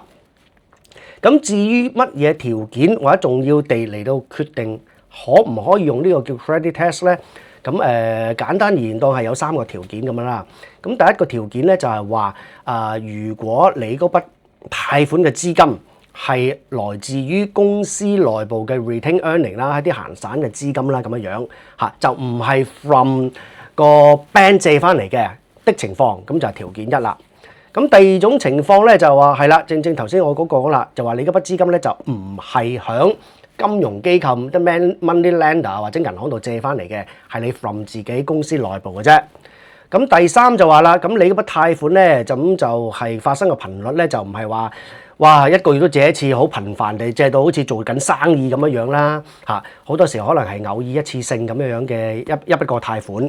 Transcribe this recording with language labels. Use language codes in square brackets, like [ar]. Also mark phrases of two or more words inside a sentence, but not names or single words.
[yue] 咁至於乜嘢條件或者重要地嚟到決定可唔可以用呢個叫 [en] credit test [yue] 咧？咁簡單而言當係有3個條件咁樣啦。咁第一個條件咧就係話如果你嗰筆貸款嘅資金係來自於公司內部嘅 [en] retained earning [yue] 啦，一啲閒散嘅資金啦咁樣就唔係 from個 bank 借翻嚟嘅情況，咁就係條件一啦。咁第二種情況咧就話係啦，正頭先我嗰個啦，就話你嗰筆資金咧就唔係響金融機構即 [en] money lender [yue] 或者銀行度借翻嚟嘅，係你 from 自己公司內部嘅啫。咁第三就話啦，咁你嗰筆貸款咧就係發生嘅頻率咧就唔係話哇一個月都借一次，好頻繁地借到好似做緊生意咁樣啦好多時可能係偶爾一次性咁樣嘅一筆個貸款。